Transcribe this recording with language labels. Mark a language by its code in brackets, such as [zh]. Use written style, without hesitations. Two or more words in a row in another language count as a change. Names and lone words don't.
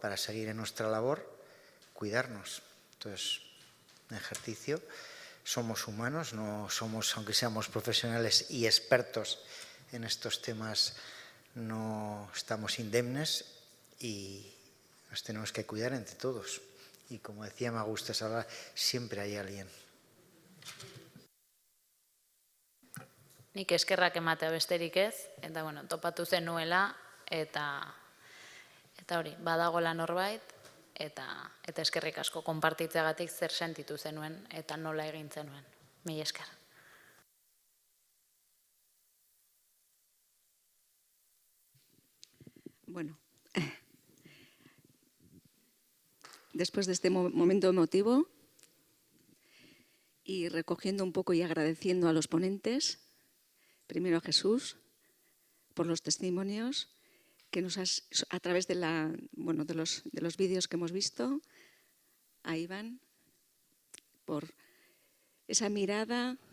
[es] Para seguir en nuestra labor, cuidarnos. Entonces, un ejercicio, somos humanos, no somos, aunque seamos profesionales y expertos en estos temas, no estamos indemnes y nos tenemos que cuidar entre todos. Y como decía Magusta Salva, siempre hay alguien. [eu] Nik eskerrak ematea besterik ez, eta bueno, topatu zenuela, eta hori, badagoela norbait, eta eskerrik asko konpartitzeagatik zer sentitu zenuen, eta nola egin zenuen. Mila esker. [es] Bueno, después de este momento emotivo y recogiendo un poco y agradeciendo a los ponentes, primero a Jesús por los testimonios que nos has, a través de los vídeos que hemos visto, a Iván por esa mirada